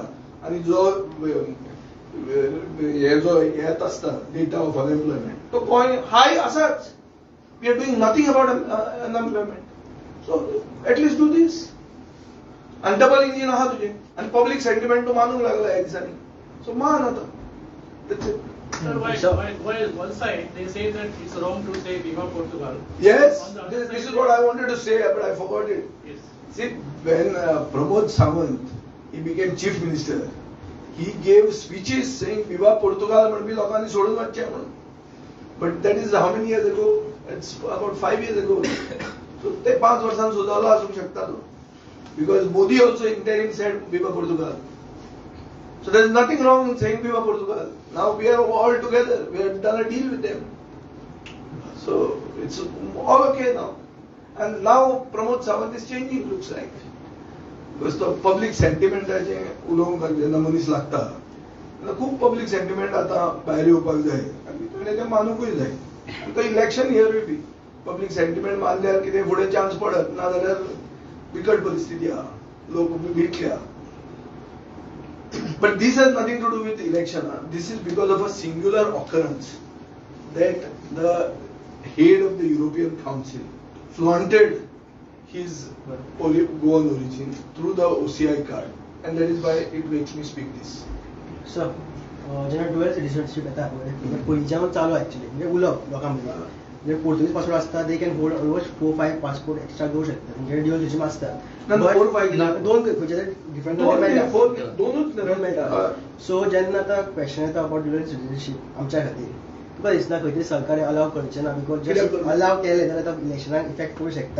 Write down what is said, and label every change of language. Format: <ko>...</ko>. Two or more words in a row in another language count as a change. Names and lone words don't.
<kok>आनी जो हे जो येत आसता</kok> <en>data of unemployment</en> <kok>तो गोंय हाय आसाच.</kok> <en>We are doing nothing about unemployment. So at least do this.</en> <kok>आनी</kok> <en>double engine</en> <kok>आहा तुजें आनी</kok> <en>public sentiment</en> <kok>तूं मानूंक लागला ह्या दिसांनी. सो मान आतां.</kok> <en>That's it. Sir, why one side they say that it's wrong to say</en> <pt>Viva Portugal.</pt> <en>Yes, On the other this side, is what I wanted to say, but I forgot it. Yes. See, when Pramod Sawant, he became chief minister, he gave speeches saying</en> <pt>Viva Portugal</pt> <kok>म्हणून लोकांनी सोडून वचचे म्हणून.</kok> <en>But that is how many years ago? It's about 5 years ago.</en> <kok>So ते 5 वर्षांत सुधारला आसूंक शकता तो.</kok> <en>Because Modi also interim said</en> <pt>Viva Portugal.</pt> <en>So there is nothing wrong in saying</en> <pt>Viva Portugal.</pt> <en>Now we are all together. We have done a deal with them. So it's all okay now. And now Pramod Sawant is changing, looks like. Because the public sentiment</en> <kok>आहे उलोवंक जेन्ना मनीस लागता तेन्ना खूब</kok> <en>public sentiment</en> <kok>आतां भायर येवपाक जाय आनी तुवें तें मानूंकूय जाय. तो</kok> <en>election here will be public sentiment</en> <kok>मानल्यार कितें फुडें चान्स पडत ना जाल्यार बिकट परिस्थिती आहा लोक भितले आहा.</kok> <en>But this has nothing to do with election. This is because of a singular occurrence that the head of the European Council flaunted his Goan origin through the OCI card, and that is why it makes me speak this. So,</en> <kok>जेन्ना</kok> <en>dual citizenship</en> <kok>येता पळय पयलींच्यान चालू एक्चुअली म्हणजे उलोवप लोकां मदीं म्हणजे</kok> <en>Portuguese passport</en> <kok>आसता</kok> <en>they can hold almost 4-5 passport extra</en> <kok>घेवंक शकता म्हणजे</kok> <en>dual citizen</en> <kok>आसता. ना 4-5 दोन खंयचे डिफरंट दोनूच मेळटा. सो जेन्ना आतां क्वेश्चन येता</kok> <en>about dual citizenship</en> <kok>आमच्या खातीर तुका दिसना खंय तरी सरकारान अलाव करचें ना</kok> <en>because just allow</en> <kok>केलें जाल्यार आतां इलेक्शनाक इफेक्ट पडूंक शकता.</kok>